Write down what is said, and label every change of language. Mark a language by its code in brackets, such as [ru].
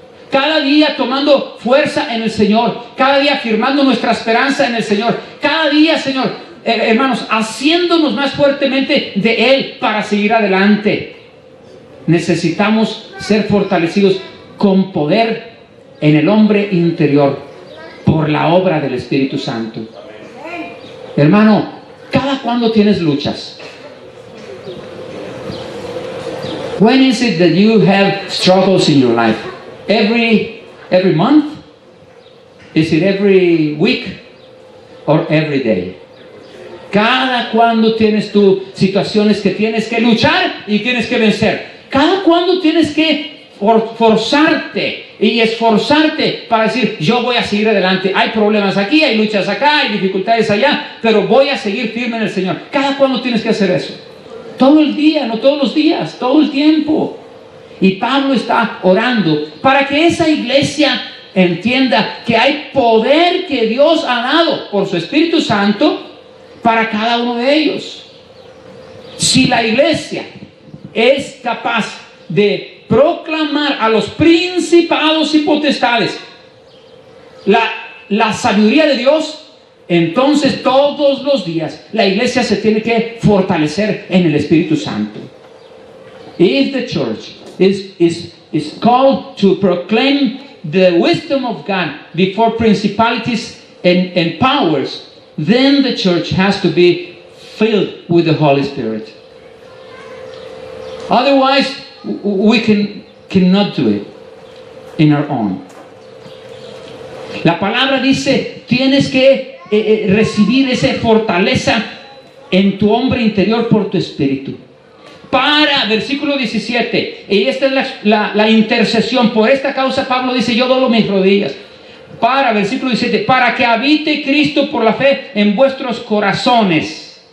[es] Cada día tomando fuerza en el Señor, cada día afirmando nuestra esperanza en el Señor, cada día, Señor, hermanos, haciéndonos más fuertemente de Él para seguir adelante. Necesitamos ser fortalecidos con poder en el hombre interior por la obra del Espíritu Santo. Hermano, ¿cada cuándo tienes luchas? [en] When is it that you have struggles in your life? Every month? Is it every week or every day? [es] ¿Cada cuándo tienes tú situaciones que tienes que luchar y tienes que vencer? ¿Cada cuándo tienes que forzarte y esforzarte para decir, yo voy a seguir adelante? Hay problemas aquí, hay luchas acá, hay dificultades allá, pero voy a seguir firme en el Señor. ¿Cada cuándo tienes que hacer eso? Todo el día, no todos los días, todo el tiempo. Y Pablo está orando para que esa iglesia entienda que hay poder que Dios ha dado por su Espíritu Santo para cada uno de ellos. Si la iglesia es capaz de proclamar a los principados y potestades la sabiduría de Dios, Entonces todos los días la iglesia se tiene que fortalecer en el Espíritu Santo. [en] If the church is called to proclaim the wisdom of God before principalities and powers, then the church has to be filled with the Holy Spirit. Otherwise, we cannot do it in our own. [es] La palabra dice, tienes que recibir esa fortaleza en tu hombre interior por tu espíritu. Para, versículo 17, y esta es la intercesión. Por esta causa Pablo dice, yo doblo mis rodillas. Para, versículo 17, para que habite Cristo por la fe en vuestros corazones.